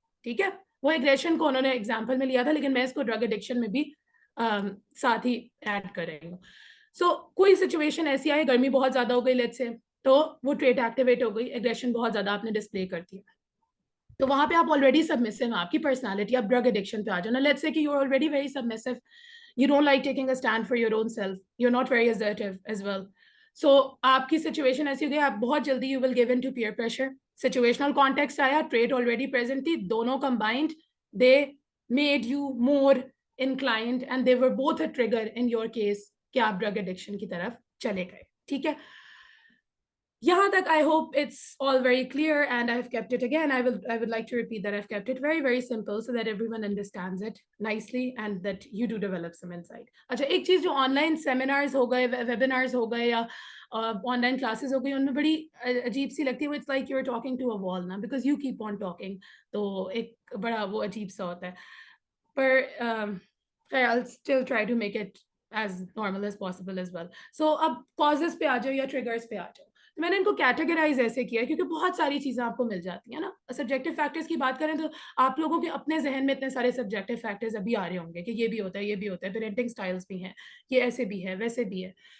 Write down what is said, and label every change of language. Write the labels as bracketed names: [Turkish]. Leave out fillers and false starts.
[Urdu] ٹھیک ہے, وہ ایگریشن کو انہوں نے ایگزامپل میں لیا تھا, لیکن میں اس کو ڈرگ ایڈکشن میں بھی ساتھ ہی ایڈ کر رہی ہوں. سو کوئی سچویشن ایسی آئی, گرمی بہت زیادہ ہو گئی لیٹس سے, تو وہ ٹریٹ ایکٹیویٹ ہو گئی, ایگریشن بہت زیادہ آپ نے ڈسپلے کر دیا, تو وہاں پہ آپ آلریڈی سبمسو ہیں, آپ کی پرسنالٹی, آپ ڈرگ ایڈکشن پہ آ جانا. [English] Let's say کہ you are already very submissive, you don't like taking a stand for your own self, you're not very assertive as well. [Urdu] So آپ کی سچویشن ایسی ہو گئی, آپ بہت جلدی [English] you will give in to peer pressure. Situational context آیا, trait already present تھی, دونوں combined they made you more inclined and they were both a trigger in your case [Urdu] کہ آپ drug addiction کی طرف چلے گئے. ٹھیک ہے, یہاں تک [English] I hope it's all very clear and I've kept it again. I would like to repeat that I've kept it very, very simple so that everyone understands it nicely and that you do develop some insight. [Urdu] اچھا, ایک چیز جو on line seminars ہو گئے, webinars ہو گئے یا on line classes ہو گئی, ان میں بڑی عجیب سی لگتی ہے, وہ [English] it's like you are talking to a wall [Urdu] نا, [English] because you keep on talking, [Urdu] تو ایک بڑا وہ عجیب سا ہوتا ہے. [English] پر I'll still try to make it as normal as possible as well. [Urdu] So اب causes پہ آ جاؤ یا triggers پہ آ جاؤ. میں نے ان کو کیٹیگرائز ایسے کیا ہے کیونکہ بہت ساری چیزیں آپ کو مل جاتی ہیں نا. سبجیکٹو فیکٹرز کی بات کریں تو آپ لوگوں کے اپنے ذہن میں اتنے سارے سبجیکٹو فیکٹرز ابھی آ رہے ہوں گے کہ یہ بھی ہوتا ہے, یہ بھی ہوتا ہے, پیرنٹنگ سٹائلز بھی ہیں, یہ ایسے بھی ہے, ویسے بھی ہے.